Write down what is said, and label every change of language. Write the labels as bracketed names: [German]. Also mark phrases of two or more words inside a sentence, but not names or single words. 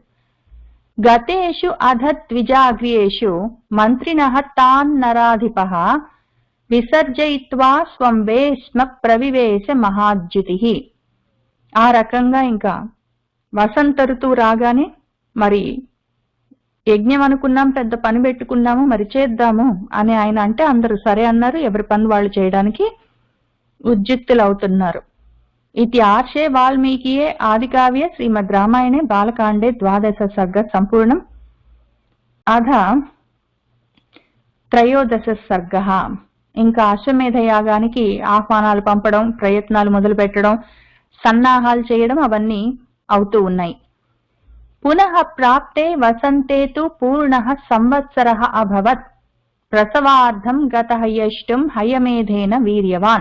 [Sanskrit] గతేషు అధ ద్విజాగ్రియేషు మంత్రిణః తాన్ నరాధిపః విసర్జయిత్వా స్వం వేష్మ ప్రవివేశ మహాద్యుతిః. [Telugu] ఆ రకంగా ఇంకా వసంత ఋతువు రాగానే మరి యజ్ఞం అనుకున్నాం, పెద్ద పని పెట్టుకున్నాము, మరి చేద్దాము అని ఆయన అంటే అందరూ సరే అన్నారు. ఎవరి పని వాళ్ళు చేయడానికి ఉద్యుక్తులవుతున్నారు. [Sanskrit] इति आर्षे वाल्मीकिये आदिकाव्ये श्रीमद् रामायणे बालकाण्डे 12 सर्ग सम्पूर्णम्। अध 13 सर्गः। [Telugu] ఇంకా అశ్వమేధ యాగానికి ఆహ్వానాలు పంపడం, ప్రయత్నాలు మొదలు పెట్టడం, సన్నాహాలు చేయడం అవన్నీ అవుతూ ఉన్నాయి. [Sanskrit] పునః ప్రాప్తే వసంతే తు పూర్ణః సంవత్సరః అభవత్ ప్రసవార్థం గతః యష్టుం హయమేధేన వీర్యవాన్.